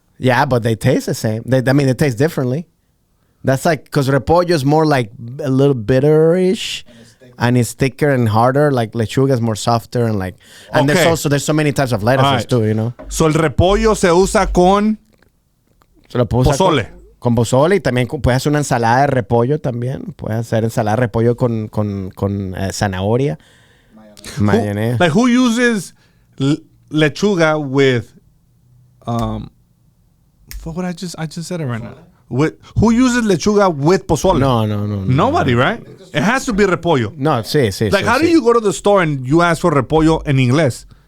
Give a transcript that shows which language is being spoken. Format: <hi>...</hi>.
<en>Yeah, but they taste the same. They taste differently. That's like, because repollo is more like a little bitterish and it's thicker and harder. Like lechuga is more softer and like, and Okay. there's so many types of lettuces Alright. too, you know.</en> <es>So el repollo se usa con Se lo puedo usar pozole. con pozole y también puedes hacer una ensalada de repollo también. Puedes hacer ensalada de repollo con zanahoria, mayonesa.</es> <en>Like who uses lechuga with what I just said it right now. Who uses lechuga with pozole? No. Nobody, right? It has to be repollo.</en> <es>No, sí.</es> <en>Like, how do you go to the store and you ask for repollo in English?</en>